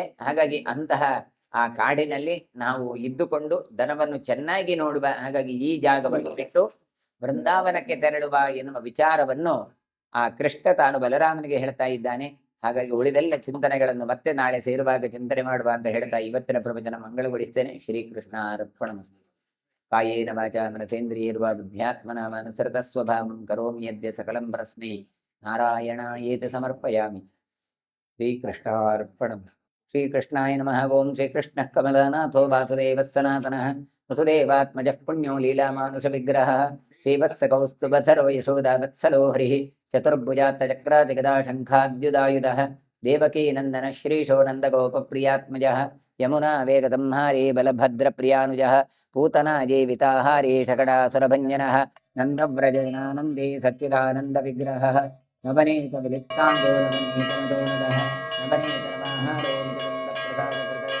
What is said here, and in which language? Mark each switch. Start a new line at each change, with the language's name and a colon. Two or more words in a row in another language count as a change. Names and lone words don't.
Kannada: ಹಾಗಾಗಿ ಅಂತಹ ಆ ಕಾಡಿನಲ್ಲಿ ನಾವು ಇದ್ದುಕೊಂಡು ದನವನ್ನು ಚೆನ್ನಾಗಿ ನೋಡುವ. ಹಾಗಾಗಿ ಈ ಜಾಗವನ್ನು ಬಿಟ್ಟು ಬೃಂದಾವನಕ್ಕೆ ತೆರಳುವ ಎನ್ನುವ ವಿಚಾರವನ್ನು ಆ ಕೃಷ್ಣ ತಾನು ಬಲರಾಮನಿಗೆ ಹೇಳ್ತಾ ಇದ್ದಾನೆ. ಹಾಗಾಗಿ ಉಳಿದೆಲ್ಲ ಚಿಂತನೆಗಳನ್ನು ಮತ್ತೆ ನಾಳೆ ಸೇರುವಾಗ ಚಿಂತನೆ ಮಾಡುವ ಅಂತ ಹೇಳ್ತಾ ಇವತ್ತಿನ ಪ್ರವಚನ ಮಂಗಳಗೊಳಿಸ್ತೇನೆ.
Sanskrit: ಶ್ರೀಕೃಷ್ಣ ಅರ್ಪಣಮಸ್ತು. ಕಾಯೇನ ವಾಚಾ ಮನಸೇಂದ್ರಿಯರ್ವಾ ಬುದ್ಧ್ಯಾತ್ಮನಾ ಮನಸೃತ ಸ್ವಭಾವಂ ಕರೋಮಿ ಯದ್ಯ ಸಕಲಂ ಪರಸ್ಮೈ ನಾರಾಯಣಾಯೇತಿ ಸಮರ್ಪಯಾಮಿ. ಶ್ರೀಕೃಷ್ಣ ಅರ್ಪಣಮಸ್ತು. ಶ್ರೀಕೃಷ್ಣಾಯ ನಮಃ. ಓಂ ಶ್ರೀಕೃಷ್ಣಃ ಕಮಲನಾಥೋ ವಾಸುದೇವಃ ಸನಾತನಃ ವಸುದೇವಾತ್ಮಜಃ ಪುಣ್ಯೋ ಲೀಲಾಮಾನುಷ ವಿಗ್ರಹ ಶ್ರೀವತ್ಸಕೌಸ್ತುಭಧರೋ ಯಶೋದಾ ವತ್ಸಲೋ ಹರಿಃ ಚತುರ್ಭುಜಾತ್ತ ಚಕ್ರ ಜಗದಾ ಶಂಖಾದ್ಯುದಾಯುಧಃ ದೇವಕೀ ನಂದನ ಶ್ರೀಶೋ ನಂದಗೋಪಪ್ರಿಯಾತ್ಮಜಃ ಯಮುನಾ ವೇಗದಂಹಾರಿ ಬಲಭದ್ರಪ್ರಿಯಾನುಜಃ पूतना जीविताहारी शकटासुरभञ्जनः नन्दव्रजनानन्दे सच्चिदानन्दविग्रहः नवनीतविलिप्ताङ्गो नवनीतनदोनदः नवनीतनमाहारो मुकुन्दप्रसादः